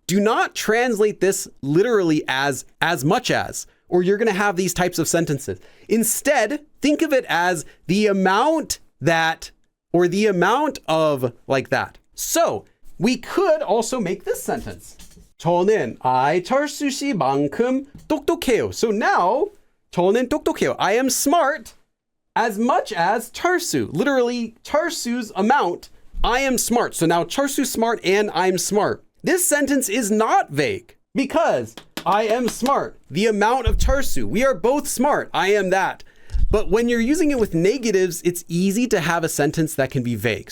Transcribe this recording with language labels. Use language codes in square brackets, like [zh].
[en] Do not translate this literally as much as, or you're going to have these types of sentences. Instead, think of it as the amount that, or the amount of, like that. So we could also make this sentence. [ko] 저는 철수 씨만큼 똑똑해요. [en] So now, 저는 똑똑해요. I am smart as much as 철수. Literally, 철수's amount, I am smart. So now 철수's smart and I'm smart. This sentence is not vague because I am smart. The amount of 철수. We are both smart. I am that. But when you're using it with negatives, it's easy to have a sentence that can be vague.